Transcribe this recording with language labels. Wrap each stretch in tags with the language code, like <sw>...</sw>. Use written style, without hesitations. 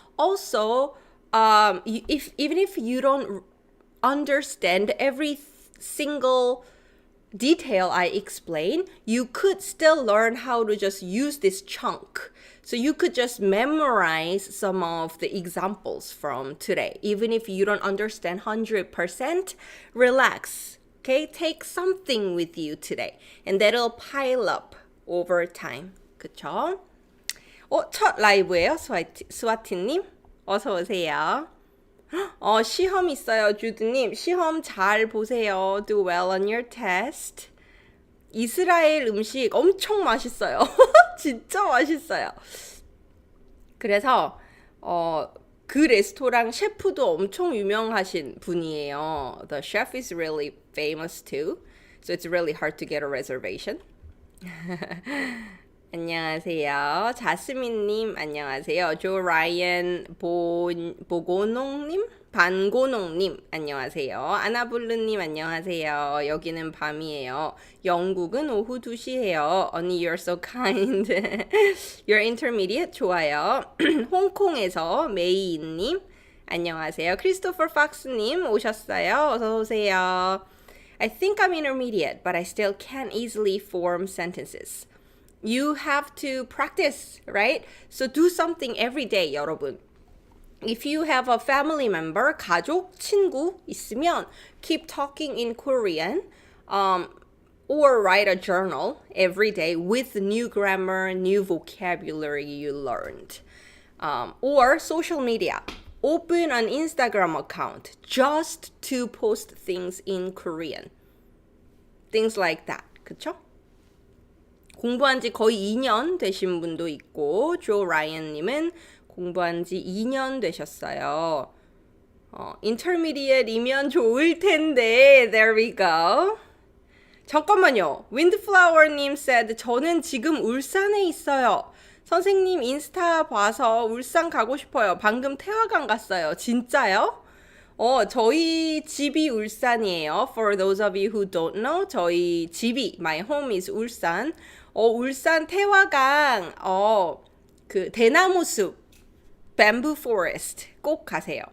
<en>Also, even if you don't understand every single detail I explain, you could still learn how to just use this chunk. So you could just memorize some of the examples from today. Even if you don't understand 100%, relax. Okay? Take something with you today. And that'll pile up over time.</en> <ko>그쵸? 첫 라이브예요, 스와티님. 어서 오세요. 시험 있어요, 주드님. 시험 잘 보세요.</ko> <en>Do well on your test.</en> <ko>이스라엘 음식 엄청 맛있어요. 진짜 맛있어요. 그래서 그 레스토랑 셰프도 엄청 유명하신 분이에요.</ko> <en>The chef is really famous too. So it's really hard to get a reservation.</en> <ko>안녕하세요. 자스민님 안녕하세요. 조 라이언 보고농님 반고농님 안녕하세요. 아나블루님 안녕하세요. 여기는 밤이에요. 영국은 오후 2시예요. 언니</ko> <en>you're so kind. You're intermediate</en> <ko>좋아요. 홍콩에서 메이님 안녕하세요. 크리스토퍼 박스님 오셨어요. 어서 오세요.</ko> <en>I think I'm intermediate, but I still can't easily form sentences. You have to practice, right? So do something every day, 여러분. If you have a family member,</en> <ko>가족, 친구 있으면</ko> <en>keep talking in Korean or write a journal every day with new grammar, new vocabulary you learned. Or social media. Open an Instagram account just to post things in Korean. Things like that. 그쵸?</en> <ko>공부한 지 거의 2년 되신 분도 있고 조 라이언님은 공부한 지 2년 되셨어요. intermediate이면 좋을 텐데</ko> <en>there we go.</en> <ko>잠깐만요. windflower님 said 저는 지금 울산에 있어요. 선생님 인스타 봐서 울산 가고 싶어요. 방금 태화강 갔어요. 진짜요? 저희 집이 울산이에요.</ko> <en>For those of you who don't know,</en> <ko>저희 집이,</ko> <en>my home is 울산.</en> <ko>울산 태화강, 그 대나무 숲,</ko> <en>bamboo forest</en> <ko>꼭 가세요.</ko>